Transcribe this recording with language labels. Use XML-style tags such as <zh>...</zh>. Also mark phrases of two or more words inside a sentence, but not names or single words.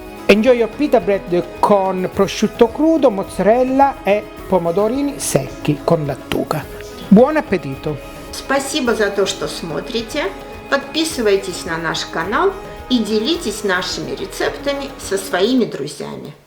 <en>Enjoy your pita bread</en> <it>con prosciutto crudo, mozzarella e pomodorini secchi con lattuga. Buon appetito!</it> <ru>Спасибо за то, что смотрите. Подписывайтесь на наш канал и делитесь нашими рецептами со своими друзьями.</ru>